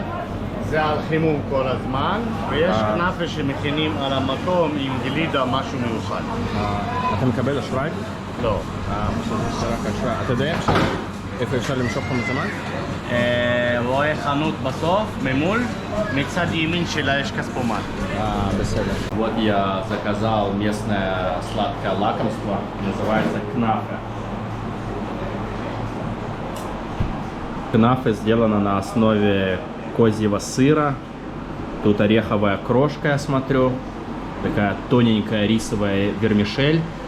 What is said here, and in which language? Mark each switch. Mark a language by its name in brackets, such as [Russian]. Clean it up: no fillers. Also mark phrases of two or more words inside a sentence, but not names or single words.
[Hebrew] זה על חימום כל הזמן, ויש כנאפה שמכינים על המקום עם גלידה, משהו מיוחד. אתה מקבל אשראי? לא. פשוט יש רק אשראי. אתה יודע איפה אפשר למשוך לך מזומן? רואה חנות בסוף, ממול, מצד ימין שלה יש כספומט. [Russian] Вот я заказал местное сладкое лакомство, называется кнафе. Кнафе сделано на основе козьего сыра. Тут ореховая крошка, я смотрю. Такая тоненькая рисовая вермишель.